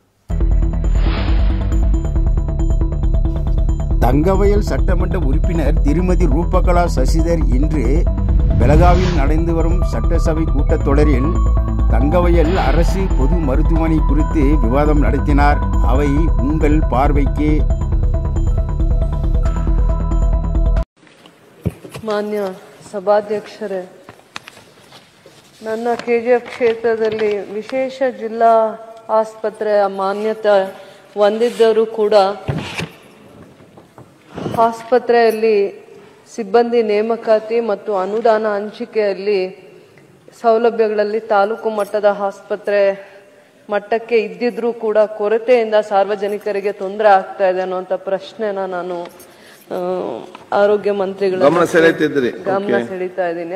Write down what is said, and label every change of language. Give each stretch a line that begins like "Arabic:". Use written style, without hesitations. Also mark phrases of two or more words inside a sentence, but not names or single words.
Tamil: தங்கவயல் சட்டமன்ற உறுப்பினர் திருமதி ரூபகலா சசிதர் இன்று பெலகாவில் நடந்து வரும் சட்டசபை கூட்டத்தொடரில் தங்கவயல் அரசு பொது மருத்துவமனை குறித்து விவாதம் நடத்தினார். அவை உங்கள் பார்வைக்கு.
Kannada: ಮಾನ್ಯ ಸಭಾಧ್ಯಕ್ಷರೇ, ನನ್ನ KGF ಕ್ಷೇತ್ರದಲ್ಲಿ ವಿಶೇಷ ಜಿಲ್ಲಾ ಆಸ್ಪತ್ರೆಯ ಮಾನ್ಯತೆ ಹೊಂದಿದ್ದರೂ ಕೂಡ ಆಸ್ಪತ್ರೆಯಲ್ಲಿ ಸಿಬ್ಬಂದಿ ನೇಮಕಾತಿ ಮತ್ತು ಅನುದಾನ ಹಂಚಿಕೆಯಲ್ಲಿ ಸೌಲಭ್ಯಗಳಲ್ಲಿ ತಾಲೂಕು ಮಟ್ಟದ ಆಸ್ಪತ್ರೆ ಮಟ್ಟಕ್ಕೆ ಇದ್ದಿದ್ರೂ ಕೂಡ ಕೊರತೆಯಿಂದ ಸಾರ್ವಜನಿಕರಿಗೆ ತೊಂದರೆ ಆಗ್ತಾ ಇದೆ ಅನ್ನುವಂಥ ಪ್ರಶ್ನೆನ ನಾನು ಆರೋಗ್ಯ ಮಂತ್ರಿಗಳ ಗಮನ ಸೆಳೀತಾ ಇದ್ದೀನಿ.